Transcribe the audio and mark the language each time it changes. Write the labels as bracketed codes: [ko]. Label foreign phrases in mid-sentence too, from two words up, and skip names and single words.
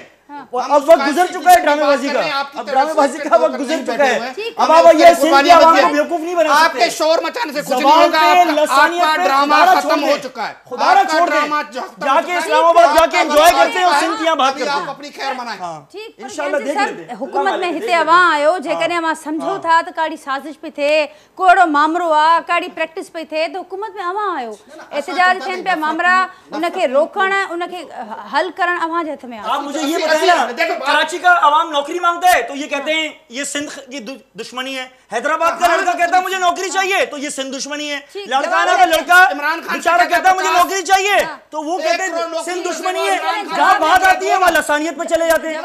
[ur] اب وقت گزر چکا ہے ڈرامے بازی کا، اب ڈرامے بازی کا وقت گزر چکا ہے. اب آپ یہ سندھ کی عوام کو بیوقوف نہیں بنا سکتے. آپ کے شور مچانے سے کچھ نہیں ہوگا، آپ کا ڈرامہ ختم ہو چکا ہے. خدارا چھوڑ دیں، جا کے اسلام آباد جا کے انجوائے کرتے ہیں اور سندھ کی یہاں بات کرتے ہیں. آپ اپنی خیر منائیں. ठीक, انشاءاللہ دیکھ لیتے ہیں. [sd] हुकूमत में हिते अवां आयो, जेकॾहिं मां सम्झो था त काड़ी साज़िश पे थिए, कोड़ो मामलो आ, काड़ी प्रैक्टिस पे थिए, त हुकूमत में अवां आयो, एहतिजाज थियनि पिया मामला, उनखे रोकण, उनखे हल करण अवां जे हथ में आहे। [ur] آپ مجھے یہ بتائیے نا، کراچی کا عوام نوکری مانگتا ہے تو یہ کہتے ہیں یہ سندھ کی دشمنی ہے. حیدرآباد کا لڑکا کہتا ہے مجھے نوکری چاہیے تو یہ سندھ دشمنی ہے. لاڑکانہ کا لڑکا بیچارہ کہتا ہے مجھے نوکری چاہیے تو وہ کہتے ہیں سندھ دشمنی ہے. جہاں بات آتی ہے وہاں لسانیت پہ چلے جاتے ہیں.